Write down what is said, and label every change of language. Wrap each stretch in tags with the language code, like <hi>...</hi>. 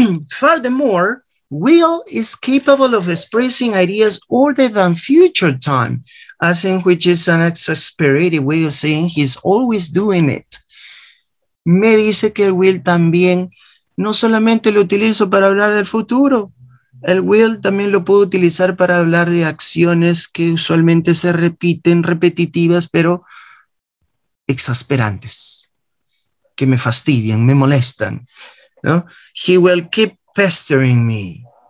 <en>Furthermore, will is capable of expressing ideas older than future time, as in which is an exasperated way of saying he's always doing it.</en> <es>Me dice que el will también no solamente lo utilizo para hablar del futuro, el will también lo puedo utilizar para hablar de acciones que usualmente se repiten, repetitivas, pero exasperantes, que me fastidian, me molestan, ¿no?</es> <en>He will keep pestering me.</en>